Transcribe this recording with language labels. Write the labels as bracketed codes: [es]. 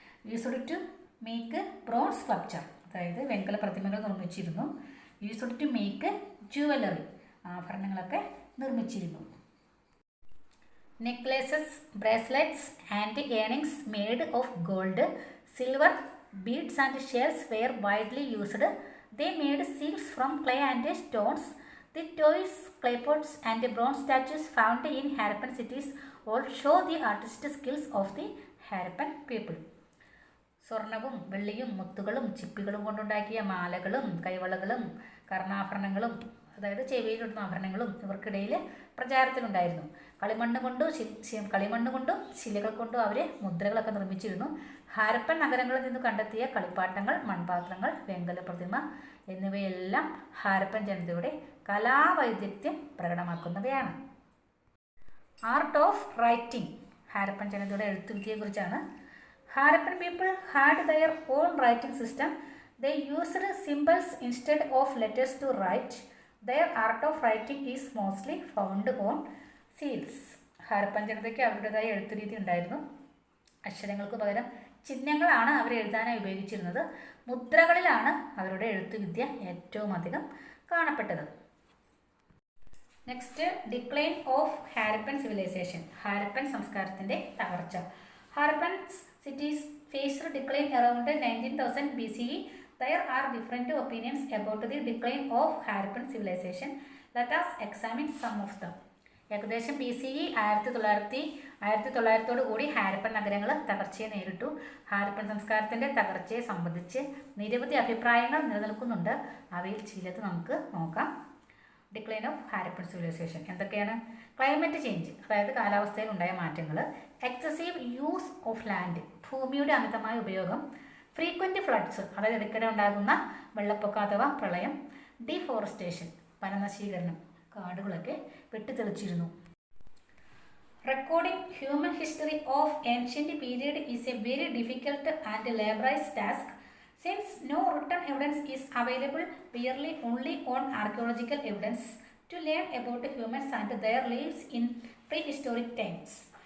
[en] used to make bronze sculpture, [ml] അതായത് വെങ്കല പ്രതിമകൾ നിർമ്മിച്ചിരുന്നു. [en] used to make jewellery, [ml] ആഭരണങ്ങളൊക്കെ നിർമ്മിച്ചിരുന്നു. [en] Necklaces, bracelets and earrings made of gold, silver, beads and shells were widely used. They made seals from clay and stones. The toys, clay pots and bronze statues found in Harappan cities all show the artistic skills of the Harappan people. [ml] സ്വർണവും വെള്ളിയും മുത്തുകളും ചിപ്പികളും കൊണ്ടുണ്ടാക്കിയ മാലകളും കൈവളകളും കർണാഭരണങ്ങളും അതായത് ചെവിയിലിടുന്ന ആഭരണങ്ങളും ഇവർക്കിടയിൽ പ്രചാരത്തിലുണ്ടായിരുന്നു. കളിമണ്ണ് കൊണ്ടും ശിലകൾ കൊണ്ടും അവർ മുദ്രകളൊക്കെ നിർമ്മിച്ചിരുന്നു. ഹാരപ്പൻ നഗരങ്ങളിൽ നിന്ന് കണ്ടെത്തിയ കളിപ്പാട്ടങ്ങൾ, മൺപാത്രങ്ങൾ, വെങ്കല പ്രതിമ എന്നിവയെല്ലാം ഹാരപ്പൻ ജനതയുടെ കലാവൈദഗ്ധ്യം പ്രകടമാക്കുന്നവയാണ്. [en] art of writing, [ml] ഹാരപ്പൻ ജനതയുടെ എഴുത്തുവിദ്യയെക്കുറിച്ചാണ്. [en] Harappan people had their own writing system. They used symbols instead of letters to write. Their art of writing is mostly found on seals. [ml] Harappan ജനതയ്ക്ക് അവരുടേതായ എഴുത്തുരീതി ഉണ്ടായിരുന്നു. അക്ഷരങ്ങൾക്ക് പകരം ചിഹ്നങ്ങളാണ് അവർ എഴുതാനായി ഉപയോഗിച്ചിരുന്നത്. മുദ്രകളിലാണ് അവരുടെ എഴുത്തുവിദ്യ ഏറ്റവും അധികം കാണപ്പെട്ടത്. [en] next, decline of Harappan civilization, [ml] Harappan സംസ്കാരത്തിൻ്റെ തകർച്ച. [en] Harappan cities faced decline around 19,000 BCE. There are different opinions about the decline of Harappan civilization. Let us examine some of them. [ml] ഏകദേശം BCE 1900 കൂടി ഹാരപ്പൻ നഗരങ്ങൾ തകർച്ചയെ നേരിട്ടു. ഹാരപ്പൻ സംസ്കാരത്തിൻ്റെ തകർച്ചയെ സംബന്ധിച്ച് നിരവധി അഭിപ്രായങ്ങൾ നിലനിൽക്കുന്നുണ്ട്. അവയിൽ ചിലത് നമുക്ക് നോക്കാം. [en] decline of Harappan civilization [ml] എന്തൊക്കെയാണ്? [en] climate change, [ml] അതായത് കാലാവസ്ഥയിൽ ഉണ്ടായ മാറ്റങ്ങൾ. [en] excessive use of land, [ml] ഭൂമിയുടെ അമിതമായ ഉപയോഗം. [en] frequent floods, [ml] അതായത് ഇടയ്ക്കിടെ ഉണ്ടാകുന്ന വെള്ളപ്പൊക്കം അഥവാ പ്രളയം. ഡീഫോറസ്റ്റേഷൻ, വനനശീകരണം, കാടുകളൊക്കെ വെട്ടിത്തെളിച്ചിരുന്നു. [en] Recording human history of ancient period is a very difficult and laborious task. Since no written evidence is available, we only on archaeological evidence to learn about humans and their lives in prehistoric times.